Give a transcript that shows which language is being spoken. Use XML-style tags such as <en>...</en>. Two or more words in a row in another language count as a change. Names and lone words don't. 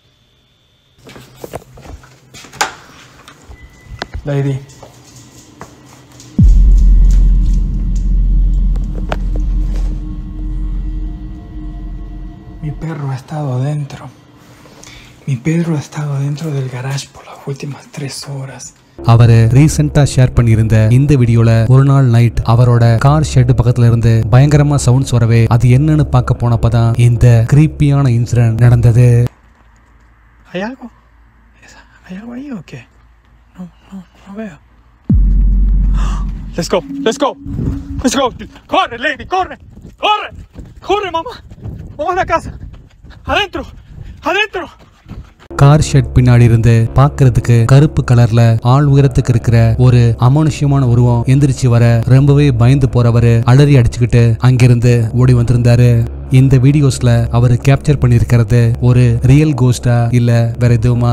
<es>Lady. Mi perro ha estado adentro. Mi perro ha estado dentro del garage por las últimas 3 horas.</es> <ta>அவரு</ta> <en>recently share</en> <ta>பண்ணியிருந்த இந்த வீடியோல ஒரு நாள் நைட் அவரோட</ta> <en>car shed</en> <ta>பக்கத்துல இருந்து பயங்கரமா சவுண்ட்ஸ் வரவே அது என்னன்னு பார்க்க போனப்பதான் இந்த</ta> <en>creepy incident</en> <ta>நடந்தது.</ta> <es>¿Hay algo? ¿Hay algo ahí o qué? No veo.</es> <en>Let's go, let's go, let's go.</en> <es>Corre, lady, corre, corre, corre, mamá. Vamos a la casa. Adentro, adentro.</es> <en>car shed</en> <ta>பின்னாடி இருந்து பாக்குறதுக்கு கருப்பு கலர்ல ஆள் உயரத்துக்கு இருக்கிற ஒரு அமானுஷ்யமான உருவம் எந்திரிச்சு வர ரொம்பவே பயந்து போறவரு அலறி அடிச்சுக்கிட்டு அங்கிருந்து ஓடி வந்திருந்தாரு. இந்த வீடியோஸ்ல அவரு கேப்சர் பண்ணிருக்கிறது ஒரு</ta> <en>real ghost</en> <ta>இல்ல வேற எதுவுமா?</ta>